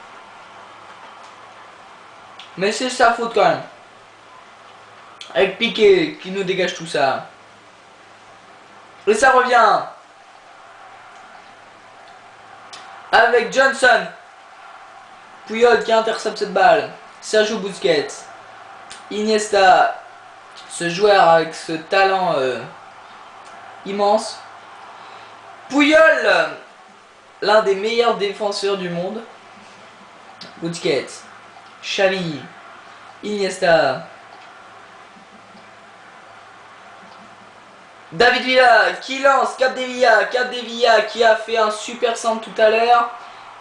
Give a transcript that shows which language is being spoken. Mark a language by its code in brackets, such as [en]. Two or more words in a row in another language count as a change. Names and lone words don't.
[fr] Mais c'est sa faute quand même. Avec Piqué qui nous dégage tout ça. Et ça revient. Avec Johnson. Puyol qui intercepte cette balle. Sergio Busquets. Iniesta. Ce joueur avec ce talent immense. Puyol, l'un des meilleurs défenseurs du monde. Busquets, Xavi, Iniesta, David Villa qui lance Capdevila qui a fait un super centre tout à l'heure.